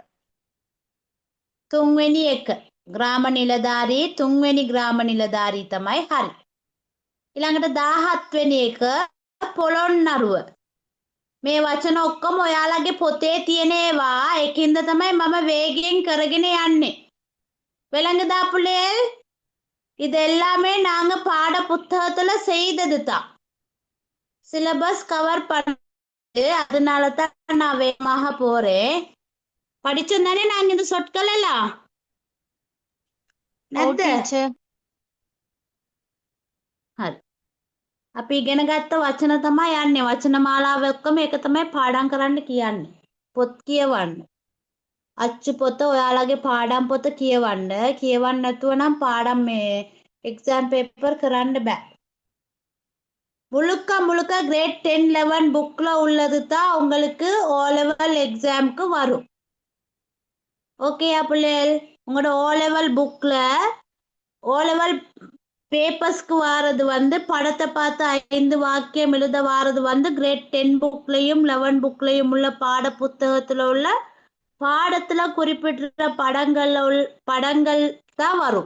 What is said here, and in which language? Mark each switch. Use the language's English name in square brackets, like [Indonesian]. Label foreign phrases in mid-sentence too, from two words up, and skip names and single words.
[Sinhala] තුන්වෙනි එක. ග්‍රාම නිලධාරී තුන්වෙනි ග්‍රාම නිලධාරී තමයි හරි. ඊළඟට 17 වෙනි එක පොළොන්නරුව. මේ වචන ඔක්කොම ඔයාලගේ පොතේ තියෙන ඒවා. ඒකින්ද තමයි මම වේගයෙන් කරගෙන යන්නේ. [Tamil] விளங்குதா புள்ளைகள்? இது எல்லாமே நாங்க பாட புத்தகத்துல செய்ததுதான். [English] syllabus cover [Tamil] பண்ணது, அதனால தான் நான் வேகமாக போறேன். படிச்சோம் தானே நாங்க இந்த சொற்கள் எல்லாம்? [Sinhala] ඔව් නැද්ද? ටීචර්. හරි. අපි ඉගෙන ගත්ත වචන තමයි යන්නේ. වචන මාලාව ඔක්කොම ඒක තමයි පාඩම් කරන්න කියන්නේ. පොත් කියවන්න. අච්චු පොත ඔයාලගේ පාඩම් පොත කියවන්න. කියවන්න නැතුව නම් පාඩම් මේ [English] exam paper [Sinhala] කරන්න බෑ. [Tamil] முழுக்க முழுக்க கிரேட் 10 11 புக்ல உள்ளது தான் உங்களுக்கு [English] O level exam [Tamil] வரும். ஓகேயா பிள்ளைகள்? உங்களோட [English] O level book O level papers [Tamil] வாரது வந்து படத்தை பார்த்து 5 வாக்கியம் எழுத வாரது வந்து கிரேட் 10 புக்லையும் 11 புக்லையும் உள்ள பாட புத்தகத்துல உள்ள பாடத்துல குறிப்பிட்ட படங்கள் தான் வரும்.